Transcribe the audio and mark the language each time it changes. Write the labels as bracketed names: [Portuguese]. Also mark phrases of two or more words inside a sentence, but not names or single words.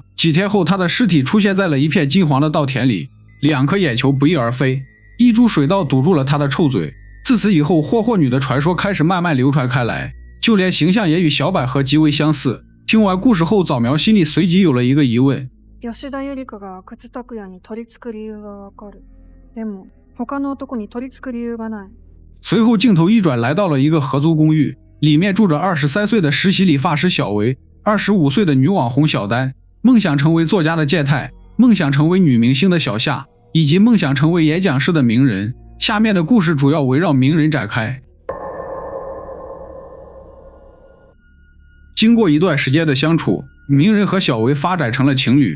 [Chinese] 幾天後，他的屍體出現在了一片金黃的稻田裡，2顆眼球不翼而飛，一株水稻堵住了他的臭嘴。自此以後，霍霍女的傳說開始慢慢流傳開來，就連形象也與小百合極為相似。聽完故事後，早苗心裡隨即有了一個疑問： [Japanese] 吉田ゆりかが靴拓也に取り付く理由がわかる。でも他の男に取り付く理由がない。 [Chinese] 隨後鏡頭一轉，來到了一個合租公寓，裡面住着23歲的實習理髮師小維，25歲的女網紅小丹，夢想成為作家的健太，夢想成為女明星的小夏，以及夢想成為演講師的鳴人。下面的故事主要圍繞鳴人展開。經過一段時間的相處，鳴人和小維發展成了情侶。